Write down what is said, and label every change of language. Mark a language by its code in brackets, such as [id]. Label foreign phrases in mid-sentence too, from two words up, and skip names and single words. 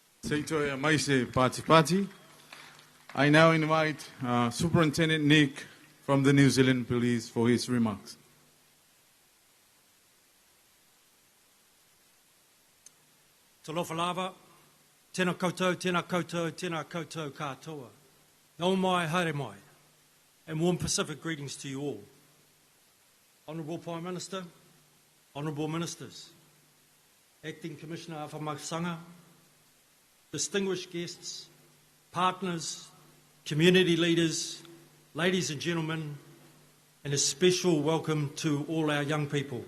[sm] Seito mai se pati. [en] I now invite Superintendent Nick from the New Zealand Police for his remarks. [sm] Talofa lava, [mi] tēnā koutou, tēnā koutou, tēnā koutou katoa. Ngau mai, haere mai, [en] and warm Pacific greetings to you all. Honourable Prime Minister, Honourable Ministers, Acting Commissioner Awhamakasanga, distinguished guests, partners, community leaders, ladies and gentlemen, and a special welcome to all our young people.